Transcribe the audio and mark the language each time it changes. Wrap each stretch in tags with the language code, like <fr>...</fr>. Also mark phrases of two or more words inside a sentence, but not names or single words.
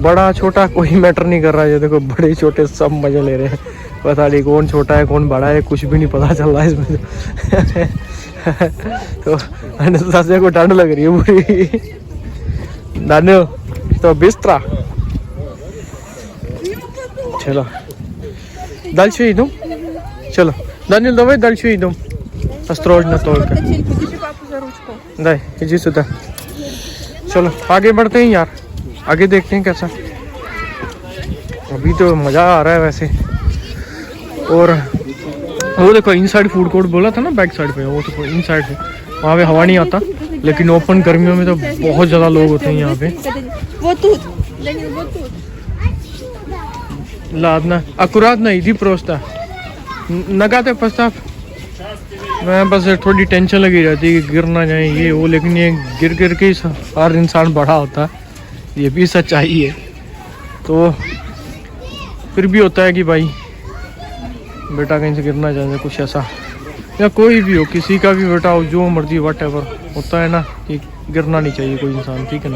<hi>बड़ा छोटा कोई मैटर नहीं कर रहा है। ये देखो बड़े छोटे सब मजे ले रहे हैं। पता नहीं कौन छोटा है कौन बड़ा है कुछ भी नहीं पता चल रहा है इसमें। तो अनस्तासिया को ठंड लग रही है पूरी। दानियल तो बिस्तरा चलो</hi> <ru>дальше идем. चलो Данил, давай дальше идем. Осторожно только. Держи папу за ручку. дай, иди сюда.</ru> <hi>चलो आगे बढ़ते हैं यार, आगे देखते हैं कैसा। अभी तो मज़ा आ रहा है वैसे। और वो देखो</hi> <en>inside food court</en> <hi>बोला था ना</hi> <en>back side</en> <hi>पे, वो तो इनसाइड है, वहाँ पे हवा नहीं आता। लेकिन ओपन गर्मियों में तो बहुत ज़्यादा लोग होते हैं यहाँ पे।</hi> <ru>Вот тут. Данил, вот тут. Ладно, аккуратно, иди просто.</ru> <hi>नगा तो поставь. मैं बस थोड़ी टेंशन लगी रहती है कि गिर ना जाए ये वो, लेकिन ये गिर के हर इंसान बड़ा होता है, ये भी सच्चाई है। तो फिर भी होता है कि भाई बेटा कहीं से गिरना जाए कुछ ऐसा, या कोई भी हो किसी का भी बेटा हो जो मर्जी</hi> <en>what ever,</en> <hi>होता है ना कि गिरना नहीं चाहिए कोई इंसान, ठीक है ना।</hi>